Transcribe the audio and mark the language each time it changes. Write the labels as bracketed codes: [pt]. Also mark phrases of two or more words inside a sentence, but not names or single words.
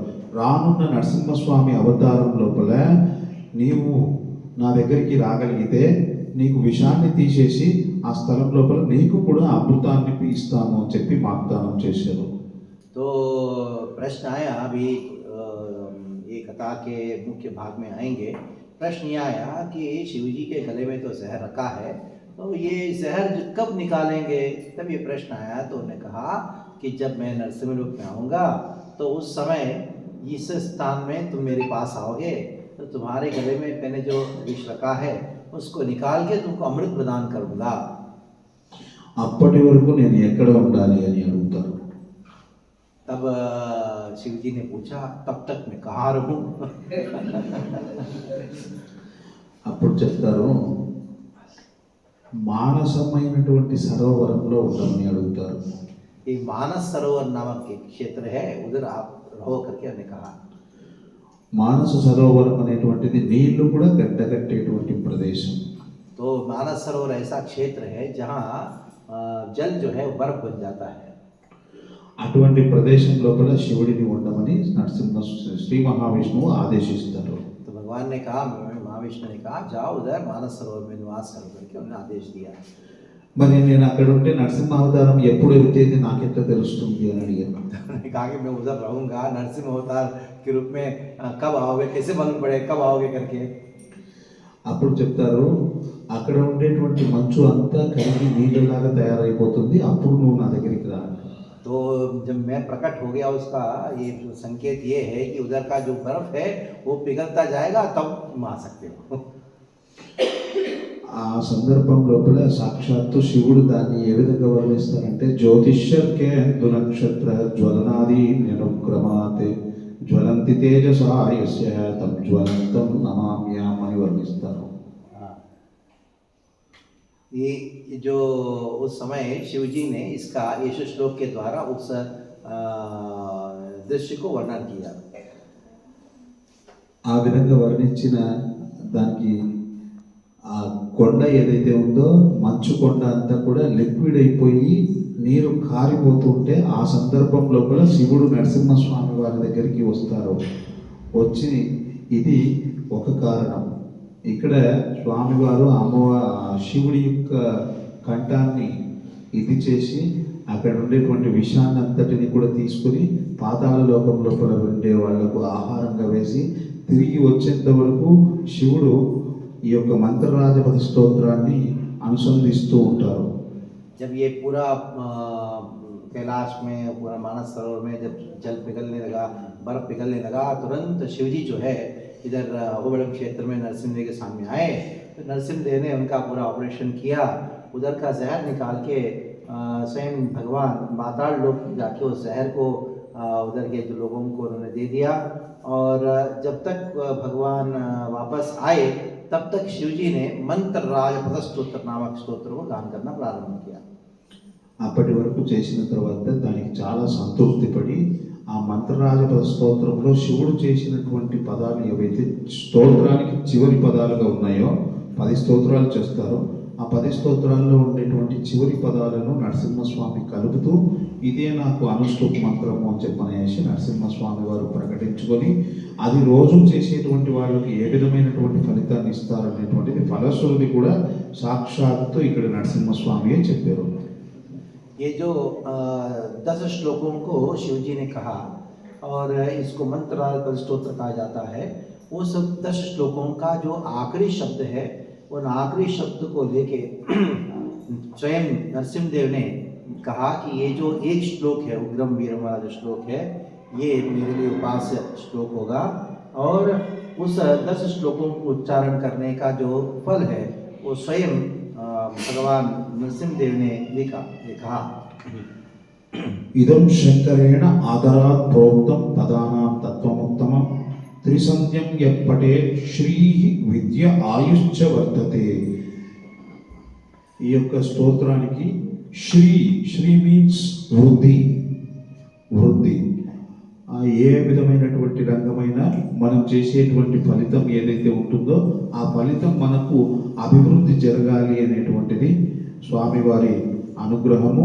[te] రానున్న నరసింహస్వామి అవతారం లోపల నీవు నా దగ్గరికి రాగలిగితే నీకు విషాన్ని తీసేసి ఆ స్థలం లోపల నీకు కూడా అమృతాన్ని ఇస్తాను అని చెప్పి వాగ్దానం చేశారు. [hi] तो प्रश्न आया, अभी ये कथा के मुख्य भाग में आएंगे। प्रश्न ये आया कि शिव जी के गले में तो जहर रखा है, तो ये जहर कब निकालेंगे? तब ये प्रश्न आया तो उन्होंने कहा कि जब मैं नरसिंह रूप में आऊँगा तो उस समय इस स्थान में तुम मेरे पास आओगे तो तुम्हारे गले में मैंने जो विष रखा है उसको निकाल के तुमको अमृत प्रदान करूँगा। [te] అప్పటి వరకు నేను ఎక్కడ ఉండాలి అని అడుగుతారు. [hi] तब शिव जी ने पूछा, तब तक मैं कहाँ रहूँ? [te] అప్పుడు చెప్తారు, మానసమైనటువంటి సరోవరంలో ఉండమని అడుగుతారు. [hi] ये मानस सरोवर नामक एक क्षेत्र है, उधर आप रहो करके हमने कहा। [te] మానస సరోవరం అనేటువంటిది నీళ్లు కూడా గడ్డగట్టేటువంటి ప్రదేశం. [hi] तो मानस सरोवर ऐसा क्षेत्र है जहाँ जल जो है बर्फ बन जाता है। [te] అటువంటి ప్రదేశం లోపల శివుడిని ఉండమని శ్రీ మహావిష్ణువు ఆదేశిస్తారు. [hi] तो भगवान ने कहा, महाविष्णु ने कहा, जाओ उधर मानस सरोवर में निवास करो करके उन्होंने आदेश दिया। [te] మరి నేను అక్కడ ఉంటే నరసింహ అవతారం ఎప్పుడు ఎత్తేది నాకెట్లా తెలుస్తుంది అని అడిగాను. [hi] उन्होंने कहा कि मैं उधर रहूँगा, नरसिंह अवतार के रूप में कब आओगे, कैसे मालूम पड़े कब आओगे करके। [te] అప్పుడు చెప్తారు అక్కడ ఉండేటువంటి మంచు అంతా కరిగి నీళ్ళలాగా తయారైపోతుంది, అప్పుడు నువ్వు నా దగ్గరికి రా. [hi] तो जब मैं प्रकट हो गया उसका ये जो संकेत ये है कि उधर का जो बर्फ है वो पिघलता जाएगा, तब तुम आ सकते हो। [te] ఆ సందర్భం లోపల సాక్షాత్తు శివుడు దాన్ని ఏ విధంగా వర్ణిస్తారంటే [sa] జ్యోతిష్యర్కే నక్షత్ర జ్వలనాది నిరుక్రమాతే జ్వలంతి తేజసా యస్య తం జ్వలంతం నమామ్యాం [te] అని వర్ణిస్తారు. [hi] हाँ। ये जो उस समय शिव जी ने इसका यीशु श्लोक के द्वारा उस दृश्य को वर्णन किया। [te] ఆ విధంగా వర్ణించిన దానికి ఆ కొండ ఏదైతే ఉందో మంచు కొండ అంతా కూడా లిక్విడ్ అయిపోయి నీరు కారిపోతుంటే ఆ సందర్భం లోపల శివుడు నరసింహస్వామి వారి దగ్గరికి వస్తారు. వచ్చి ఇది ఒక కారణం. ఇక్కడ స్వామివారు శివుడి యొక్క కంఠాన్ని ఇది చేసి అక్కడ ఉండేటువంటి విషాన్ని అంతటిని కూడా తీసుకుని పాతాళ లోకం లోపల ఉండే వాళ్లకు ఆహారంగా వేసి తిరిగి వచ్చేంత వరకు శివుడు ఈ యొక్క మంత్రరాజపద స్తోత్రాన్ని అనుసంధిస్తూ ఉంటారు. [hi] जब ये पूरा कैलाश में पूरा मानस सरोवर में जब जल पिघलने लगा, बर्फ पिघलने लगा, तुरंत शिव जी जो है इधर अहोबलम क्षेत्र में नरसिंहदेव के सामने आए। तो नरसिंहदेव ने उनका पूरा ऑपरेशन किया, उधर का जहर निकाल के स्वयं भगवान पाताल लोक जाके उस जहर को उधर के जो लोगों को उन्होंने दे दिया। और जब तक भगवान वापस आए तब तक शिव जी ने मंत्र राजपद स्तोत्र नामक स्तोत्र को गान करना प्रारंभ किया। [te] అప్పటి వరకు చేసిన తర్వాత దానికి చాలా సంతృప్తి పడి ఆ మంత్రరాజపద స్తోత్రంలో శివుడు చేసినటువంటి పదాలు ఏవైతే స్తోత్రానికి చివరి పదాలుగా ఉన్నాయో 10 స్తోత్రాలు చేస్తారు. ఆ 10 స్తోత్రాల్లో ఉండేటువంటి చివరి పదాలను నరసింహస్వామి కలుపుతూ ఇదే నాకు అనుష్ఠుప్ మంత్రము అని చెప్పనేసి నరసింహస్వామి వారు ప్రకటించుకొని అది రోజు చేసేటువంటి వాళ్ళకి ఏ విధమైనటువంటి ఫలితాన్ని ఇస్తారనేటువంటిది ఫలశ్రుతి కూడా సాక్షాత్తు ఇక్కడ నరసింహస్వామియే చెప్పారు. [hi] ये जो 10 श्लोकों को शिव जी ने कहा और इसको मंत्र राजपद स्तोत्र कहा जाता है, उस 10 श्लोकों का जो आखिरी शब्द है उन आखिरी शब्द को लेके स्वयं नरसिंहदेव ने कहा कि ये जो एक श्लोक है उग्रम वीरम वाला जो श्लोक है ये मेरे लिए उपास्य श्लोक होगा, और उस 10 श्लोकों को उच्चारण करने का जो फल है वो स्वयं भगवान नरसिंहदेव ने लिखा। [sa] इदं शंकरेण आदरात् प्रोक्तं पदानां तत्त्वमुत्तमं त्रिसंध्यं यः पठेत् श्रीः विद्या आयुश्च वर्धते. [te] ఈ యొక్క స్తోత్రానికి శ్రీ మీన్స్ వృద్ధి. ఏ విధమైనటువంటి రంగమైనా మనం చేసేటువంటి ఫలితం ఏదైతే ఉంటుందో ఆ ఫలితం మనకు అభివృద్ధి జరగాలి అనేటువంటిది స్వామివారి అనుగ్రహము.